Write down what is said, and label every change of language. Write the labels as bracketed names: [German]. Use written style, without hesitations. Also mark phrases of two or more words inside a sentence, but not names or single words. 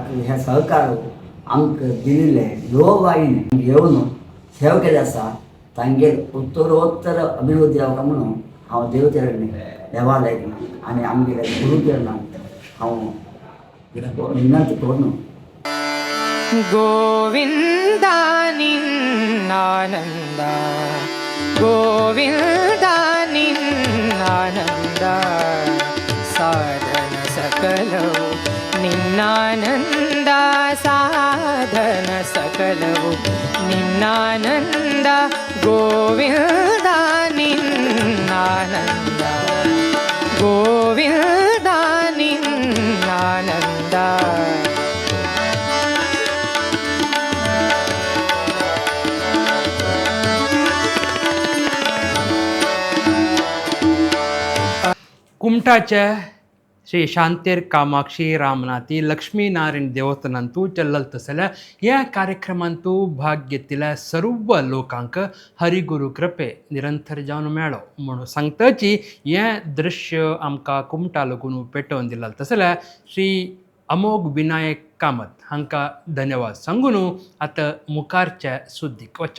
[Konkani] हे सहकार आमकां दिल्ले योवाईन घेवन सेव केले आसा तांगेर उत्तरोत्तर अभिवृद्धी जावपाक म्हणून हांव देवचरणी देवालय आनी आमगेल्या गुरुचरणांत हांव विनंती करून [Kannada] गोविंदा ನಿನ್ನಾನಂದ ಗೋವಿಂದ ನಿನ್ನಾನಂದ ಸಾಧನ ಸಕಲವು ನಿನ್ನಾನಂದ ಸಾಧನ ಸಕಲವು ನಿನ್ನಾನಂದ ಗೋವಿಂದ ನಿನ್ನಾನಂದ ಗೋವಿಂದ ನಿನ್ನಾನಂದ [Konkani] कुमटाच्या श्री शांतेर कामाक्षी रामनाथी लक्ष्मीनारायण देवस्थानांतू चल्लल तसल्या या कार्यक्रमांतू भाग घेतिल्ल्या सर्व लोकांक हरिगुरू कृपे निरंतर जावन मेळो म्हणून सांगताची हें दृश्य आमकां कुमटा लोकून पेटोवन दिला तसल्या श्री अमोघ विनायक कामत हांकां धन्यवाद सांगून आतां मुखारच्या सुद्दीक वचा.